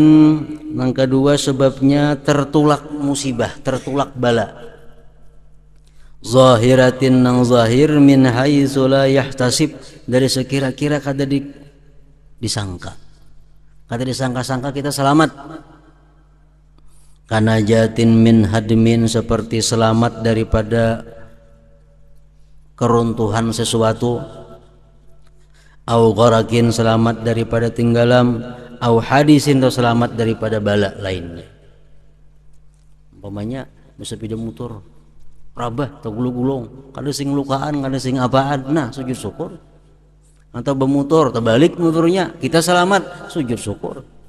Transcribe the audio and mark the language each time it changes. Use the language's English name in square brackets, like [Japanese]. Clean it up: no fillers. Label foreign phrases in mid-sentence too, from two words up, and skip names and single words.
[Banjar] Nang kedua sebabnya tertulak musibah, tertulak bala. [Arabic] Zahiratin nang ظاهر من حيث لا يحتسب, [Banjar] dari sekira-kira kada disangka. Kada disangka-sangka kita selamat. [Arabic] كنجاةٍ من هدمٍ, [Banjar] seperti selamat daripada keruntuhan sesuatu. [Arabic] أو غرقٍ, [Banjar] selamat daripada tenggelam. [Arabic] أو حادثٍ, [Banjar] atau selamat daripada bala lainnya. Umpamanya bisa sepeda motor rabah atau gulung-gulung, kada sing lukaan, kada sing apaan, nah sujud syukur. Atau bermotor terbalik motornya, kita selamat, sujud syukur.